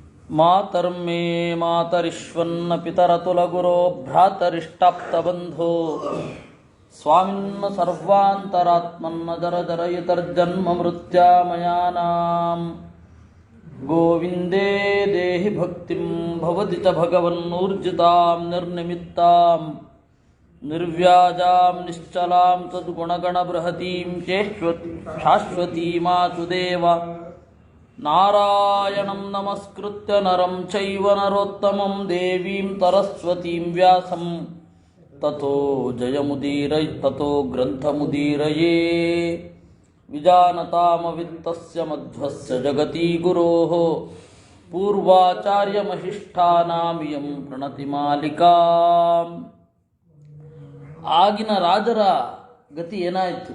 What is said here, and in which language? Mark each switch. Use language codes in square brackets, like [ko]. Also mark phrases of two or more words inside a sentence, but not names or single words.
[sa] ಮಾತರ್ಮೇ ಮಾತರಿಶ್ವನ್ನ ಪಿತರತುಲಗುರೋ ಭ್ರಾತರಿಷ್ಟಾಪ್ತಬಂಧೋ ಸ್ವಾಮಿನ್ನ ಸರ್ವಾಂತರಾತ್ಮನ್ನ ಜರಜರಯಿತರ್ಜನ್ಮ ಮೃತ್ಯಾಮಯಾನಾಂ ಗೋವಿಂದೇ ದೇಹಿ ಭಕ್ತಿಂ ಭವತಿ ಚ ಭಗವನ್ನೂರ್ಜಿತಾಂ ನಿರ್ನಿಮಿತ್ತಾಂ ನಿರ್ವ್ಯಾಜಾಂ ನಿಶ್ಚಲಾಂ ಸದ್ಗುಣಗಣಬೃಹತೀಂ ಶಾಶ್ವತೀಮಾಚುದೇವ ನಾರಾಯಣಂ ನಮಸ್ಕೃತ್ಯ ನರಂ ಚೈವ ನರೋತ್ತಮಂ ದೇವೀಂ ಸರಸ್ವತೀಂ ವ್ಯಾಸಂ ತಥೋ ತಥೋ ಗ್ರಂಥಮುದೀರಯೇ ವಿಜಾನತಾಮವಿತ್ತಸ್ಯ ಮಧ್ವಸ್ಯ ಜಗತಿ ಗುರೋಃ ಪೂರ್ವಾಚಾರ್ಯಮಹಿಷ್ಠಾನಾಮಿಯಂ ಪ್ರಣತಿ ಮಾಲಿಕಾ. [kn] ಆಗಿನ ರಾಜರ ಗತಿ ಏನಾಯಿತು?